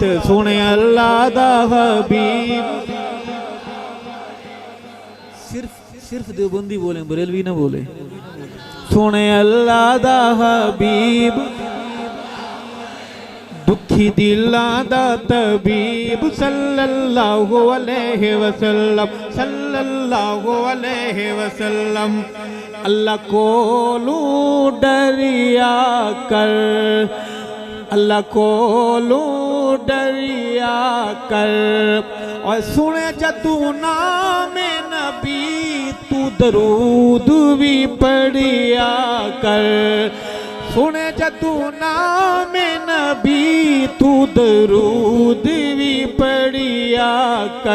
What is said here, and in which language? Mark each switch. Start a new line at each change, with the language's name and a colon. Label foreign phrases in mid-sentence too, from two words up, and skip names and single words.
Punjabi: سوہنے اللہ دا حبیب، صرف دیوبندی بولے، بریلوی نا بولے. سوہنے اللہ دا حبیب، دکھی دلاں دا طبیب
Arabic: صلى الله عليه وسلم، صلى الله عليه وسلم.
Punjabi: اللہ کولو ڈریا کر، اللہ کولو ڈریا کر. اور سنے جدو نام نبی تو درود بھی پڑھیا کر، سنے جدو نام نبی تو درود بھی پڑھیا کر.